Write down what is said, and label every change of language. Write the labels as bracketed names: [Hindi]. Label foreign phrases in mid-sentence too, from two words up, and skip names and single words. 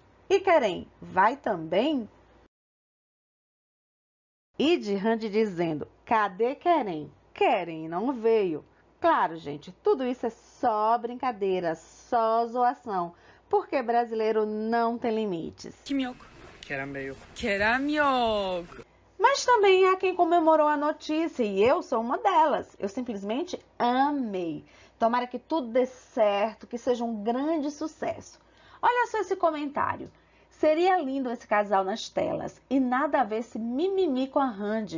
[Portuguese] E Querem, vai também? E de Hande dizendo, cadê Querem? Querem não veio. Claro, gente, tudo isso é só brincadeira, só zoação, porque brasileiro não tem limites. [Turkish] Kim yok. Kerem Bey yok. Kerem yok. [Portuguese] Mas também há quem comemorou a notícia e eu sou uma delas. Eu simplesmente amei. Tomara que tudo dê certo, que seja um grande sucesso. Olha só esse comentário. Seria lindo esse casal nas telas e nada a ver esse mimimi com a Hande.